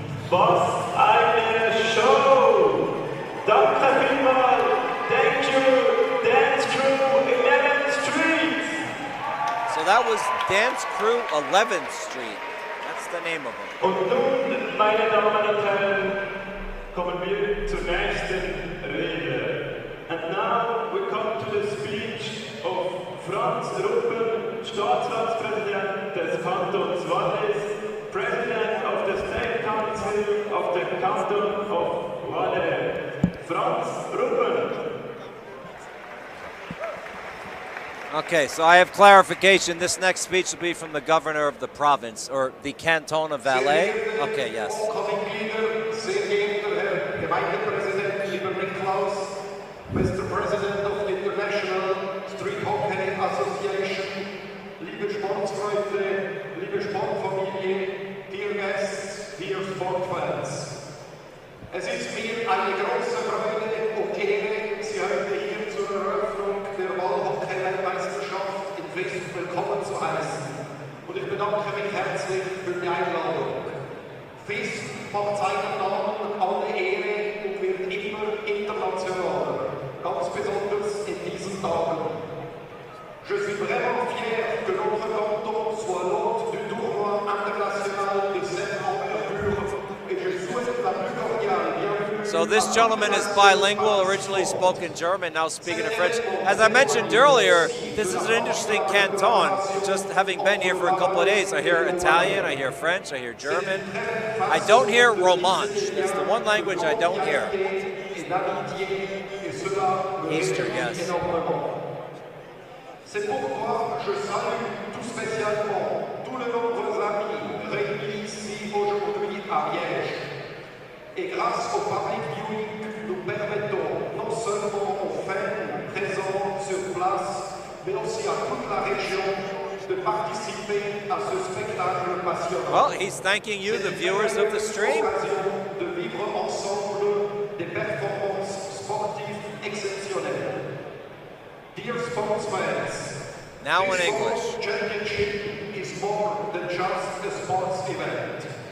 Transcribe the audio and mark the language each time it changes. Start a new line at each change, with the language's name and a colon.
German: Was eine Show! Danke vielmals!
English: Thank you, Dance Crew 11th Street! So that was Dance Crew 11th Street. That's the name of them.
German: Und nun, meine Damen und Herren, kommen wir zur nächsten Rede.
English: And now we come to the speech of Franz Ruppen,
German: Staatsratspräsident des Kantons Wallis,
English: President of the State Council of the Canton of Valais. Franz Ruppen. Okay, so I have clarification. This next speech will be from the governor of the province, or the Canton of Valais. Okay, yes.
German: Sehr geehrter Herr Gemeindepräsident, lieber Niklaus, Mr.
English: President of the International Street Hockey Association,
German: liebe Sportsfreunde, liebe Sportfamilie,
English: dear guests, dear Sportfans.
German: Es ist mir eine große Freude und Ehre, Sie heute hier zur Eröffnung der Wallhockey-Weltmeisterschaft in Visp willkommen zu heißen. Und ich bedanke mich herzlich für die Einladung. Visp macht seinen Namen alle Ehre und wird immer internationaler, ganz besonders in diesen Tagen.
French: Je suis vraiment fier que notre canton soit l'hôte du tournoi international de cette envergure et je souhaite la plus cordiale bienvenue.
English: So this gentleman is bilingual, originally spoke in German, now speaking in French. As I mentioned earlier, this is an interesting canton. Just having been here for a couple of days, I hear Italian, I hear French, I hear German. I don't hear Romansh. It's the one language I don't hear. Easter, yes.
French: C'est pourquoi je salue tout spécialement tous les nombreux amis réunis ici aujourd'hui à Liège. Et grâce au public viewing, nous permettons non seulement aux fans présents sur place, mais aussi à toute la région de participer à ce spectacle passionnant.
English: Well, he's thanking you, the viewers of the stream.
French: De vivre ensemble des performances sportives exceptionnelles.
English: Dear sportsfans, Now in this English. World Championship is more than just a sports event.